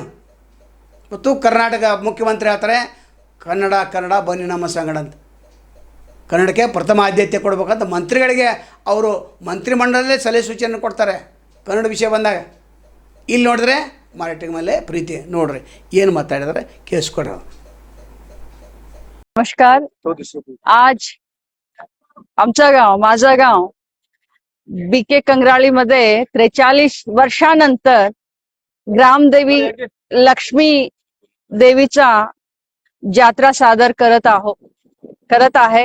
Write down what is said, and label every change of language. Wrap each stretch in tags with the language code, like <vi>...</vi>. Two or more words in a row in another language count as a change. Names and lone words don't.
<kn>ಮತ್ತು ಕರ್ನಾಟಕ ಮುಖ್ಯಮಂತ್ರಿ ಹೇಳ್ತಾರೆ ಕನ್ನಡ ಕನ್ನಡ ಬನ್ನಿ ನಮ್ಮ ಸಂಗಡ ಅಂತ, ಕನ್ನಡಕ್ಕೆ ಪ್ರಥಮ ಆದ್ಯತೆ ಕೊಡಬೇಕಂತ ಮಂತ್ರಿಗಳಿಗೆ ಅವರು ಮಂತ್ರಿಮಂಡಲದಲ್ಲೇ ಸಲಹೆ ಸೂಚನೆ ಕೊಡ್ತಾರೆ ಕನ್ನಡ ವಿಷಯ ಬಂದಾಗ। ಇಲ್ಲಿ ನೋಡಿದ್ರೆ ಮರಾಠಿ ಮೇಲೆ ಪ್ರೀತಿ ನೋಡ್ರಿ ಏನು ಮಾತಾಡಿದ್ರೆ ಕೇಳಿಸ್ಕೊಡ್ರಿ।</kn> <mr>नमस्कार। आज आमचं गाव, माझं गाव बीके कंगराळीमध्ये 43 वर्षानंतर ग्रामदेवी लक्ष्मी देवीचा जात्रा सादर करत आहे।</mr>